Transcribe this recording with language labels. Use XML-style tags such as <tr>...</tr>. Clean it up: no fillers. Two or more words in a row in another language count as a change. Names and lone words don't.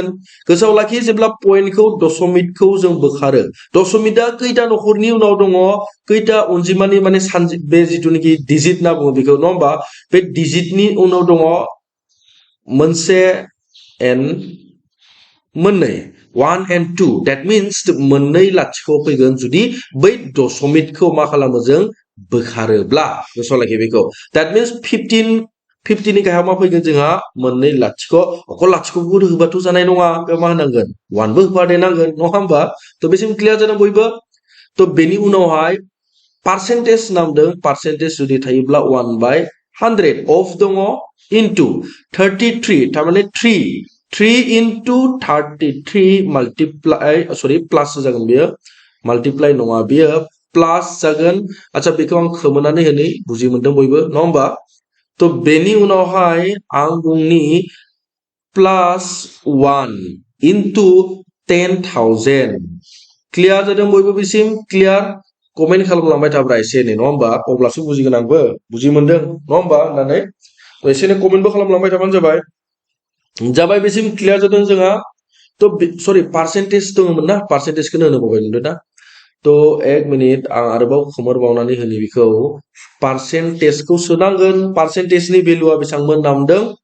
<brx>गोसोआव लाखि, जेब्ला पॉइंटखौ दशमिकखौ जों बोखारो, दशमिकआ खैटा नखरनि उनाव दङ, खैटा अनजिमानि माने बे जिथुनिखि डिजिट होनना बुङो बेखौ नङा होमबा। बे डिजिटनि उनाव दङ मोनसे एन मोननै, 1 and 2।</brx> <en>that means</en> <brx>मोननै लाथिख' फैगोन जुदि बै दशमिकखौ मा खालामो जों बोखारोब्ला। गोसोआव लाखि बेखौ।</brx> <en>that means</en> <brx>50 नि गाहायाव मा फैगोन जोंहा मोननै लाथिख'। अकल लाथिख'खौ होबाथ' जानाय नङा, बेयाव मा होनांगोन 1 बो होफादेरनांगोन नङा होमबा। तो बेसिम क्लियार जादों बयबो? तो बेनि उनावहाय पार्सेन्टेज नामदों, पार्सेन्टेज जुदि थायोब्ला 1/100 अफ दङ इनटू 33, तारमाने</brx> <en>3 into 33 multiply, sorry plus</en> <brx>जागोन बेयो, मल्टीप्लाई नङा बेयो प्लास जागोन अच्छा बेखौ आं खोमोनानै होनि बुजि मोनदों बयबो नङा होमबा तो बेनि उनावहाय आं बुंनि प्लास</brx> <en>1 into 10,000</en> <brx>क्लियार जादों बयबो बेसिम क्लियार कमेन्ट खालामलांबाय थाब्रा एसे एनै नङा होमबा अब्लासो बुजिगोन आंबो बुजि मोनदों नङा होमबा होननानै एसे एनै कमेन्टबो खालामलांबाय थाबानो जाबाय बेसिम क्लियार जादों जोंहा तो सरि पार्सेन्टेज दङमोन ना पार्सेन्टेजखौनो होनो बावबाय नुदों ना तो</brx> <hi>एक मिनिट</hi> <brx>आं आरोबाव खोमोरबावनानै होनि बेखौ पार्सेन्टेजखौ सोनांगोन पार्सेन्टेजनि भेलुआ बेसेबांमोन नामदों</brx>